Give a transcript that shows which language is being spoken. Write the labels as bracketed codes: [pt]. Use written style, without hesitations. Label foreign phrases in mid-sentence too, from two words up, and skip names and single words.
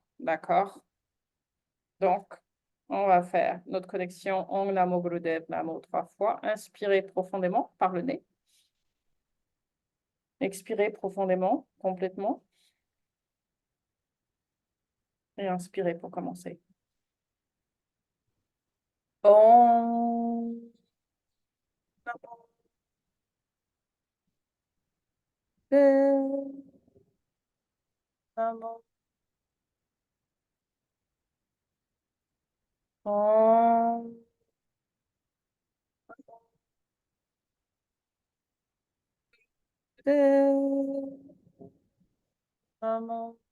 [fr] D'accord? Donc, on va faire notre connexion [pa] ਓਂ ਨਮੋ ਗੁਰਦੇਵ ਨਮੋ [fr] 3 fois. Inspirez profondément par le nez. Expirez profondément, complètement. Et inspirez pour commencer. [pa] ਓਂ ਨਮੋ ਗੁਰਦੇਵ ਨਮੋ. ਓਂ ਗੁਰਦੇਵ ਨਮੋ.